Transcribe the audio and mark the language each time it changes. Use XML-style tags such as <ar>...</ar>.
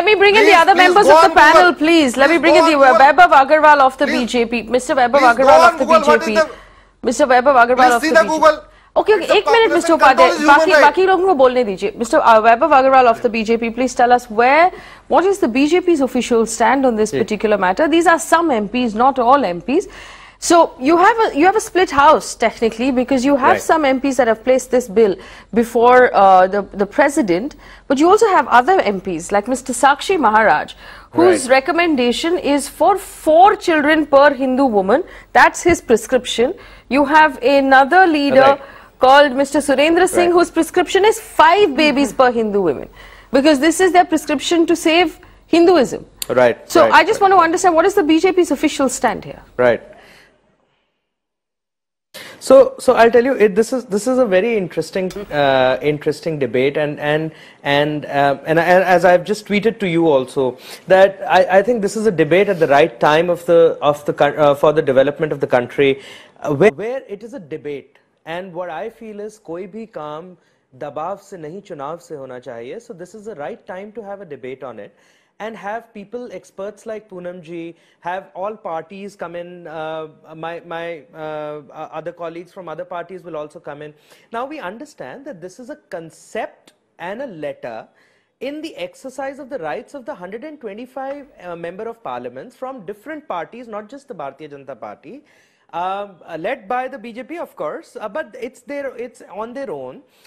<en>Let me bring in the other members of the panel, please. Let me bring in the Vaibhav Agarwal of the BJP. Mr. Vaibhav Agarwal of the BJP. Mr. Vaibhav Agarwal of the BJP.</en> <hi>Okay, एक minute mister Upadhyay, बाकी लोगों को बोलने दीजिए।</hi> <en>Mr. Vaibhav Agarwal of the BJP, please tell us what is the BJP's official stand on this particular matter? These are some MPs, not all MPs. So you have a split house technically, because you have some MPs that have placed this bill before the president, but you also have other MPs like Mr. Sakshi Maharaj, whose recommendation is for 4 children per Hindu woman. That's his prescription. You have another leader called Mr. Surendra Singh, whose prescription is 5 babies per Hindu women, because this is their prescription to save Hinduism. So I just want to understand, what is the BJP's official stand here? So I'll tell you, this is a very interesting debate, and as I've just tweeted to you also, that I think this is a debate at the right time for the development of the country, where it is a debate. And what I feel is,</en> <hi>कोई भी काम दबाव से नहीं, चुनाव से होना चाहिए.</hi> <en>So this is the right time to have a debate on it. And have people, experts like Poonam ji, have all parties come in. My other colleagues from other parties will also come in. Now we understand that this is a concept and a letter in the exercise of the rights of the 125 member of parliaments from different parties, not just the Bharatiya Janata Party, led by the BJP, of course, but it's on their own.</en>